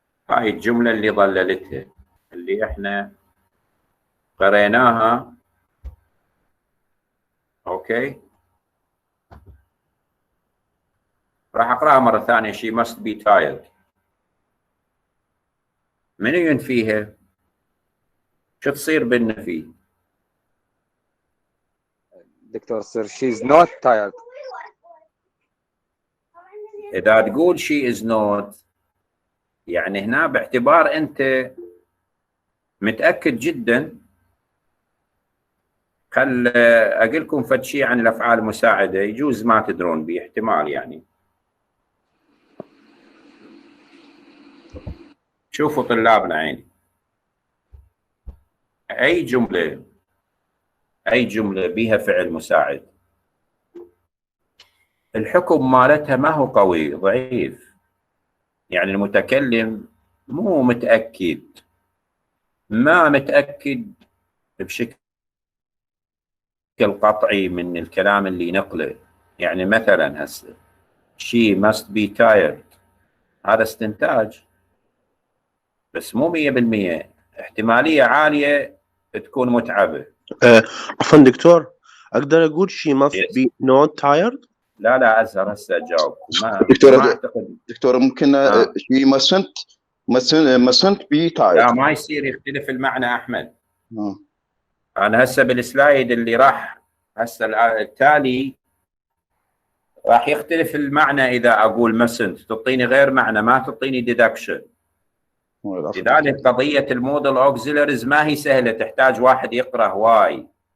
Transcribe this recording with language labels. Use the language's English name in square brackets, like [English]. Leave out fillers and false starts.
[Arabic] هاي الجملة اللي ظللتها اللي احنا قريناها، اوكي، راح اقراها مرة ثانية. [English] she must be tired. [Arabic] منو ينفيها؟ شو تصير بالنفي؟ دكتور سير [English] she is not tired. [Arabic] إذا تقول [English] she is not، [Arabic] يعني هنا باعتبار أنت متأكد جدا. خل أقول لكم فد شيء عن الأفعال المساعدة يجوز ما تدرون به، احتمال يعني. شوفوا طلابنا عيني، أي جملة بها فعل مساعد الحكم مالتها ما هو قوي، ضعيف. يعني المتكلم مو متأكد، ما متأكد بشكل قطعي من الكلام اللي نقله، يعني مثلا هسه [English] she must be tired، [Arabic] هذا استنتاج بس مو 100%، احتمالية عالية تكون متعبة. عفوا دكتور، اقدر اقول [English] she must Yes. be not tired؟ [Arabic] لا أزهر هسه أجاوبكم. ما دكتور أعتقد. دكتور ممكن [English] she mustn't be [Arabic] لا [English] tired. [Arabic] ما يصير يختلف المعنى أحمد. آه. أنا هسه بالسلايد اللي راح هسه التالي راح يختلف المعنى. إذا أقول mustn't تعطيني غير معنى، ما تعطيني deduction. لذلك قضية المودل auxiliaries ما هي سهلة، تحتاج واحد يقرأ هواي.